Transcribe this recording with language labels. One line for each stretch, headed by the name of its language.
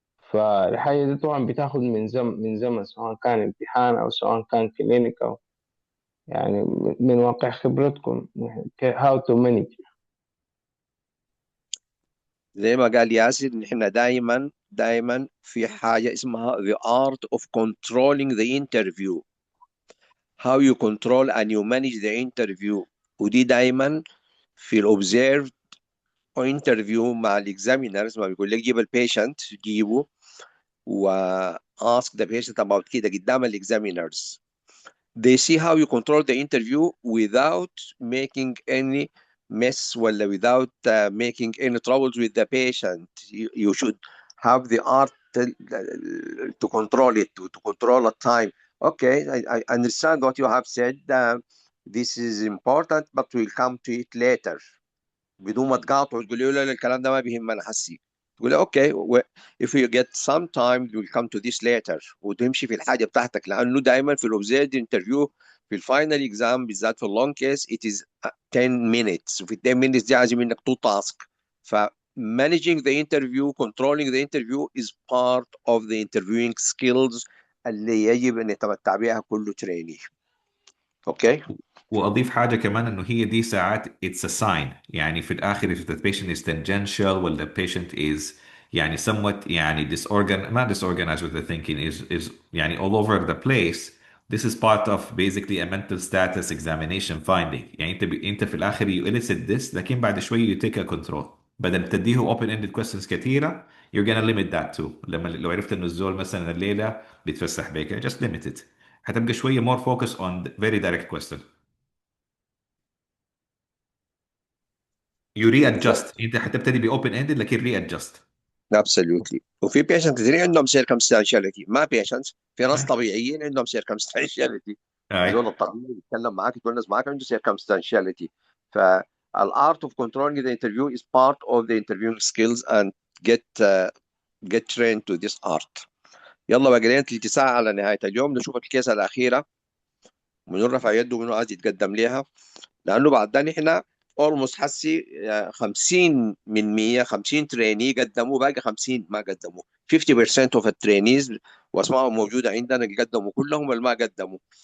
Arabic: فالحاجة دي طبعا بتاخد من زمن، سواء كان امتحان أو سواء كان كلينيك أو يعني من واقع خبرتكم يعني
English: how to manage.
Arabic: زي ما قال ياسر، ان احنا دائما في حاجه اسمها
English: the art of controlling the interview. how you control and you manage the interview.
Arabic: ودي دائما في الاوبزيرف انترفيو مع الاكزامينرز، ما بيقول لك جيب البيشنت، جيبه و
English: ask the patient about
Arabic: كده قدام الاكزامينرز.
English: they see how you control the interview without making any mess ولا without making any troubles with the patient. You should have the art to control it, to control the time. Okay, I understand what you have said. This is important, but we'll come to it later.
Arabic: بدون ما تقاطعوا تقول له لا لا، الكلام ده ما بيهمنا حسي. تقول له اوكي
English: if you get some time we'll come to this later،
Arabic: وتمشي في الحاجه بتاعتك، لانه دائما في الاوبزيرد انترفيو في الفاينل اكزام بالذات في اللونج كيس
English: it is 10 minutes،
Arabic: وفي ال 10 minutes دي عايز منك تو تاسك.
English: ف managing the interview controlling the interview is part of the interviewing skills
Arabic: اللي يجب ان يتمتع بها كل تريني. اوكي. واضيف حاجه كمان انه هي دي ساعات
English: it's a sign،
Arabic: يعني في الاخر
English: if the patient is tangential ولا the patient is يعني somewhat يعني not disorganized with the thinking is يعني all over the place. This is part of basically a mental status examination finding.
Arabic: يعني انت في الاخر
English: you elicit this،
Arabic: لكن بعد شوي
English: you take a control.
Arabic: بدل تديه
English: open ended questions كثيره you're gonna limit that too.
Arabic: لو عرفت انه الزول مثلا الليله بيتفسح بيك
English: just limit it.
Arabic: هتبقى شويه
English: more focus on very direct question. You ري
Arabic: بالظبط. ادجست، انت حتبتدي باوبن اندد لكن ري ادجست.
English: absolutely.
Arabic: وفي بيشنت كثيرين عندهم circumstantiality، ما بيشنتس، في ناس طبيعيين عندهم circumstantiality. اي الزول الطبيعي بيتكلم معاك يتونس معاك عنده circumstantiality.
English: فالart of controlling the interview is part of the interviewing skills and get trained to this art.
Arabic: يلا بقى لنا تلت ساعة على نهاية اليوم، نشوف الكيسة الأخيرة، منو رفع يده ومنو عايز يتقدم ليها. لانه بعد ده نحن اولموست حسي 50 من 100، 50 تريني قدموا، باقي 50 ما قدموا. 50% اوف الترينيز واسمائهم موجوده عندنا اللي قدموا كلهم اللي ما قدموا.